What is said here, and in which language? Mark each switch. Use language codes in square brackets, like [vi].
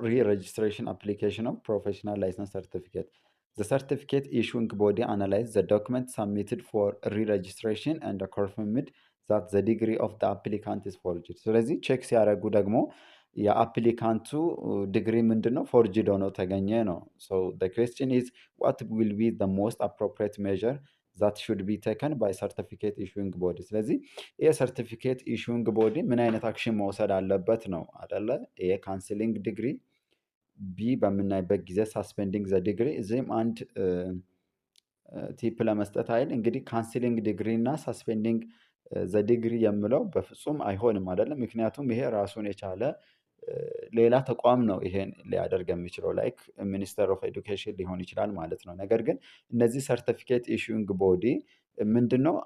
[en] re-registration application of professional license certificate. The certificate issuing body analyze the document submitted for re-registration and confirmed that the degree of the applicant is forged. [am] ስለዚህ ቼክ ሲያደርጉ ደግሞ የአፕሊካንቱ ዲግሪ ምንድነው? ፎርጅድ ሆኖ ተገኘ ነው። [en] So the question is what will be the most appropriate measure that should be taken by certificate issuing body? [am] ስለዚህ የሰርቲፊኬት ኢሹንግ ቦዲ ምን አይነት አክሽን መውሰድ አለበት ነው አይደለ? የካንስሊንግ ዲግሪ ቢ በምናይበት ጊዜ ሳስፔንዲንግ ዘ ዲግሪ። እዚህም አንድ ቲፕ ለመስጠት አይደል እንግዲህ ካንስሊንግ ዲግሪ እና ሳስፔንዲንግ ዘ ዲግሪ የምለው በፍጹም አይሆንም አይደለም። ምክንያቱም ይሄ ራሱን የቻለ ሌላ ተቋም ነው ይሄን ሊያደርግ የሚችለው ላይክ ሚኒስተር ኦፍ ኤዱኬሽን ሊሆን ይችላል ማለት ነው። ነገር ግን እነዚህ ሰርቲፊኬት ኢሹንግ ቦዲ ምንድነው?